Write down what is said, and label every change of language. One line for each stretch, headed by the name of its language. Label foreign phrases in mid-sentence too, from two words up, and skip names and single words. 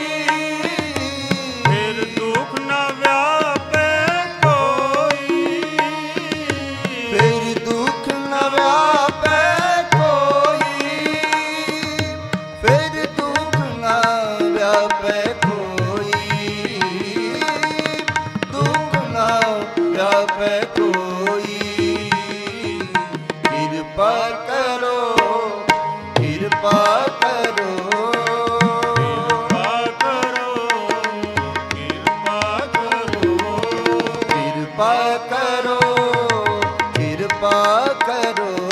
Braj: फिर दुख न व्यापे कोई, फिर दुख न व्यापे कोई, फिर दुख न व्यापे कोई। ਜਾਪੈ ਕੋਈ।
Punjabi: ਕਿਰਪਾ ਕਰੋ, ਕਿਰਪਾ ਕਰੋ, ਕਿਰਪਾ ਕਰੋ, ਕਿਰਪਾ ਕਰੋ,